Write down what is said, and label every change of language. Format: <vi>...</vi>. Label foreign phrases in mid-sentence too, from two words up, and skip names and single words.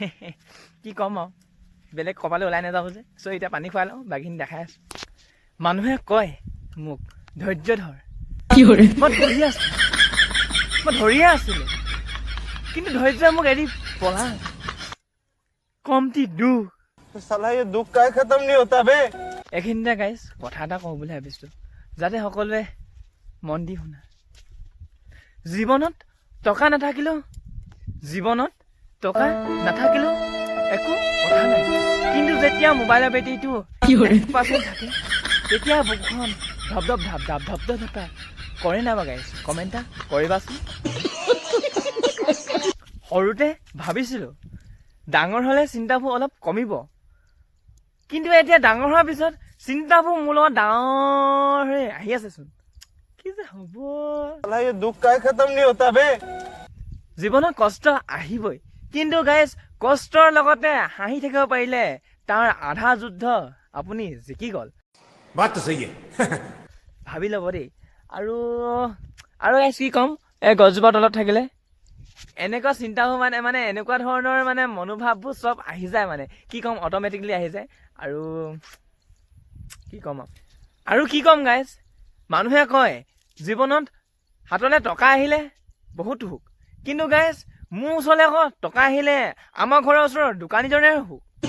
<as>কি ক'ম আৰু বেলেগ কপালে ওলাই নাযাব যে চ' এতিয়া পানী খুৱাই লওঁ বাকীখিনি দেখাই আছোঁ মানুহে কয় মোক ধৈৰ্য ধৰ মই ধৰিয়ে আছিলোঁ কিন্তু ধৈৰ্যই মোক এৰি পলা কমটি দুখ</as> <hi>साला ये दुख का खत्म नहीं होता बे</hi> <as>এইখিনিতে গাইজ কথা এটা কওঁ বুলি ভাবিছোঁ যাতে সকলোৱে মন দি শুনা জীৱনত টকা নাথাকিলেও একো কথা নাই কিন্তু যেতিয়া মোবাইলৰ বেটেৰীটো 1% থাকে তেতিয়া বুকুখন ধপ কৰে নাবা গাইজ কমেণ্ট এটা কৰিবাচোন সৰুতে ভাবিছিলোঁ ডাঙৰ হ'লে চিন্তাবোৰ অলপ কমিব কিন্তু এতিয়া ডাঙৰ হোৱাৰ পিছত চিন্তাবোৰ মোৰ লগত ডাঙৰ হৈ আহি আছেচোন কি যে হ'ব</as> <hi>साला ये दुख का खत्म नहीं होता बे</hi> <as>জীৱনত কষ্ট আহিবই কিন্তু গাইজ কষ্টৰ লগতে হাঁহি থাকিব পাৰিলে তাৰ আধা যুদ্ধ আপুনি জিকি গ'ল</as> <hi>बात तो सही है</hi> <as>ভাবি ল'ব দেই আৰু গাইজ কি ক'ম এই গছজোপাৰ তলত থাকিলে এনেকুৱা চিন্তাবোৰ মানে এনেকুৱা ধৰণৰ মানে মনোভাৱবোৰ চব আহি যায় মানে কি ক'ম অট'মেটিকলি আহি যায় আৰু কি ক'ম গাইজ মানুহে কয় জীৱনত হাতলৈ টকা আহিলে বহুত সুখ কিন্তু গাইজ মোৰ ওচৰলৈ আকৌ টকা আহিলে আমাৰ ঘৰৰ ওচৰৰ দোকানীজনে সুখ</as>